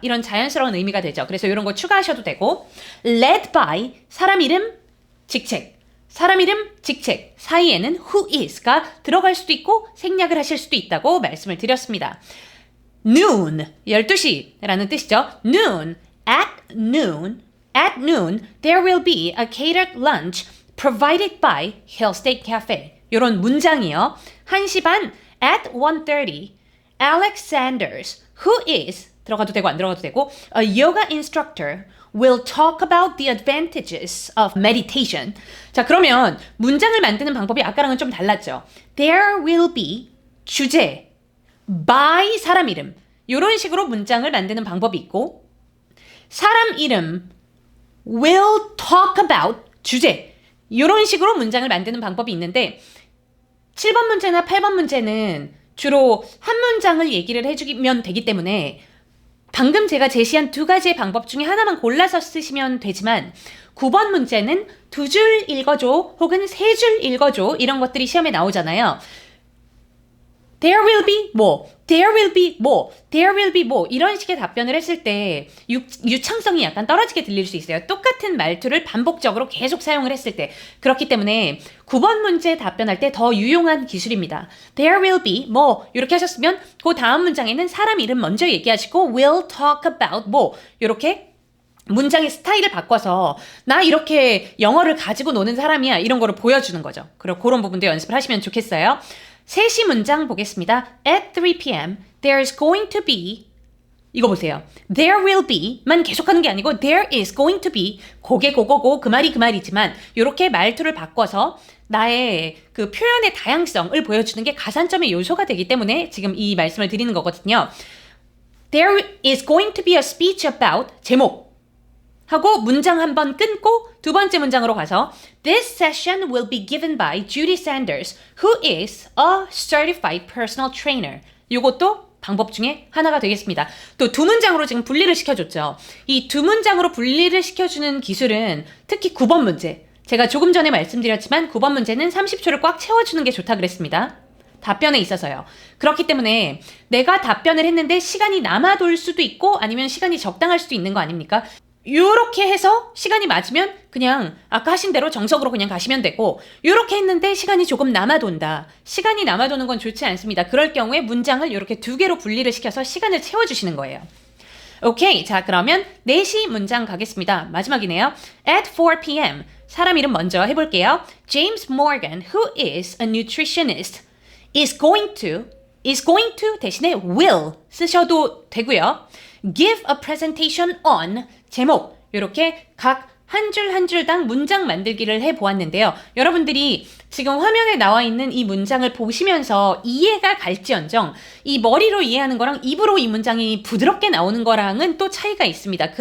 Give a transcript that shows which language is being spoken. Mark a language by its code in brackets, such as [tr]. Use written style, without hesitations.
[ko] 이런 자연스러운 의미가 되죠. 그래서 이런 거 추가하셔도 되고 led by 사람 이름 직책 사람 이름 직책 사이에는 who is가 들어갈 수도 있고 생략을 하실 수도 있다고 말씀을 드렸습니다. noon 12시라는 뜻이죠. [en] noon At noon there will be a catered lunch provided by Hill State Cafe. [ko] 이런 문장이요. 1시 반 [en] at 1:30 Alex Sanders, who is [ko] 들어가도 되고 안 들어가도 되고 [en] a yoga instructor We'll talk about the advantages of meditation. [ko] 자, 그러면 문장을 만드는 방법이 아까랑은 좀 달랐죠. [en] There will be 주제, by [ko] 사람 이름. 이런 식으로 문장을 만드는 방법이 있고 사람 이름 will talk about 주제. 이런 식으로 문장을 만드는 방법이 있는데 7번 문제나 8번 문제는 주로 한 문장을 얘기를 해주면 되기 때문에 방금 제가 제시한 두 가지의 방법 중에 하나만 골라서 쓰시면 되지만 9번 문제는 2줄 읽어줘 혹은 3줄 읽어줘 이런 것들이 시험에 나오잖아요. [en] There will be [ko] 뭐, there will be 뭐, there will be 뭐 이런 식의 답변을 했을 때 유창성이 약간 떨어지게 들릴 수 있어요. 똑같은 말투를 반복적으로 계속 사용을 했을 때. 그렇기 때문에 9번 문제 답변할 때 더 유용한 기술입니다. [en] There will be [ko] 뭐 이렇게 하셨으면 그 다음 문장에는 사람 이름 먼저 얘기하시고 [en] will talk about [ko] 뭐 이렇게 문장의 스타일을 바꿔서 나 이렇게 영어를 가지고 노는 사람이야 이런 거를 보여주는 거죠. 그런 부분도 연습을 하시면 좋겠어요. 3시 문장 보겠습니다. [en] At 3 p.m. there's going to be [ko] 이거 보세요. [en] There will be [ko] 만 계속하는 게 아니고 [en] there is going to be [ko] 고개 고고고 그 말이 그 말이지만 이렇게 말투를 바꿔서 나의 그 표현의 다양성을 보여주는 게 가산점의 요소가 되기 때문에 지금 이 말씀을 드리는 거거든요. [en] There is going to be a speech about [ko] 제목 하고 문장 한 번 끊고 두 번째 문장으로 가서 [en] This session will be given by Judy Sanders, who is a certified personal trainer. [ko] 이것도 방법 중에 하나가 되겠습니다. 또 두 문장으로 지금 분리를 시켜줬죠. 이 두 문장으로 분리를 시켜주는 기술은 특히 9번 문제. 제가 조금 전에 말씀드렸지만 9번 문제는 30초를 꽉 채워주는 게 좋다 그랬습니다. 답변에 있어서요. 그렇기 때문에 내가 답변을 했는데 시간이 남아돌 수도 있고 아니면 시간이 적당할 수도 있는 거 아닙니까? 요렇게 해서 시간이 맞으면 그냥 아까 하신 대로 정석으로 그냥 가시면 되고 요렇게 했는데 시간이 조금 남아돈다. 시간이 남아도는 건 좋지 않습니다. 그럴 경우에 문장을 요렇게 두 개로 분리를 시켜서 시간을 채워주시는 거예요. 오케이. 자, 그러면 4시 문장 가겠습니다. 마지막이네요. [en] At 4 p.m. [ko] 사람 이름 먼저 해볼게요. [en] James Morgan, who is a nutritionist, is going to [ko] 대신에 [en] will [ko] 쓰셔도 되고요. [en] Give a presentation on [ko] 제목 이렇게 각 한 줄 한 줄당 문장 만들기를 해보았는데요. 여러분들이 지금 화면에 나와 있는 이 문장을 보시면서 이해가 갈지언정 이 머리로 이해하는 거랑 입으로 이 문장이 부드럽게 나오는 거랑은 또 차이가 있습니다.